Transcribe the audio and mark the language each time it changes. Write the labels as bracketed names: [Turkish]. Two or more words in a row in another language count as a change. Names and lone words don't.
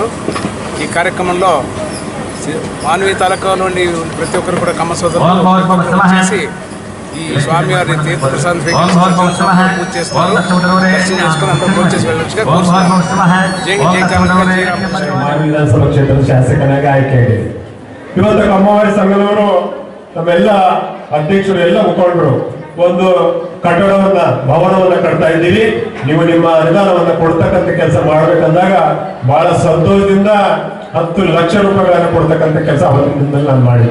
[Telugu] ఈ కార్యక్రమంలో మానవీ తాలూకా నుండి ప్రతి ఒక్కరు కూడా కమ్మ సోదరులు చేసి ఈ స్వామివారి తీర్థ ప్రసాదం పూజ చేస్తారు. దర్శనం చేసుకుని అందరూ పూజ చేసి వెళ్ళొచ్చుగా కోరుతున్నారు. జై జై కనక జై రామకృష్ణ. [Kannada] ವಿಧಾನಸಭಾ ಕ್ಷೇತ್ರದ ಶಾಸಕನಾಗಿ ಆಯ್ಕೆಯಾಗಿದೆ. ಇವತ್ತು ಕಮ್ಮವಾರಿ ಸಂಘದವರು ನಮ್ಮೆಲ್ಲ ಅಧ್ಯಕ್ಷರು ಎಲ್ಲ ಮುಖಂಡರು ಒಂದು ಕಟ್ಟಡವನ್ನ ಭವನವನ್ನ ಕಟ್ತಾ ಇದ್ದೀವಿ, ನೀವು ನಿಮ್ಮ ಅನುದಾನವನ್ನ ಕೊಡ್ತಕ್ಕಂಥ ಕೆಲಸ ಮಾಡ್ಬೇಕಂದಾಗ ಬಹಳ ಸಂತೋಷದಿಂದ 10 ಲಕ್ಷ ರೂಪಾಯಿಗಳನ್ನ ಕೊಡ್ತಕ್ಕಂಥ ಕೆಲಸ ಅವತ್ತಿನಿಂದ ನಾನು ಮಾಡಿದೆ.